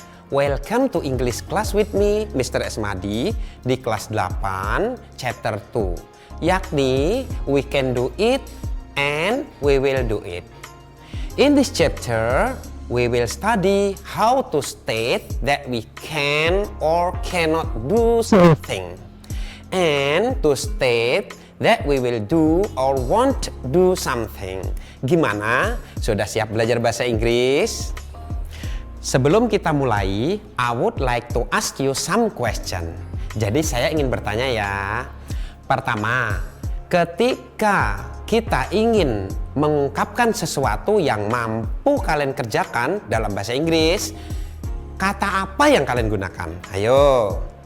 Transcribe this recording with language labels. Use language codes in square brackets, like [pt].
[en] Welcome to English class with me, Mr. Esmadi, [id] di kelas 8, [en] chapter 2, yakni we can do it and we will do it. In this chapter, we will study how to state that we can or cannot do something. And to state that we will do or won't do something. [id] Gimana? Sudah siap belajar bahasa Inggris? Sebelum kita mulai, [en] I would like to ask you some question. [id] Jadi saya ingin bertanya ya. Pertama, ketika kita ingin mengungkapkan sesuatu yang mampu kalian kerjakan dalam bahasa Inggris, kata apa yang kalian gunakan? Ayo.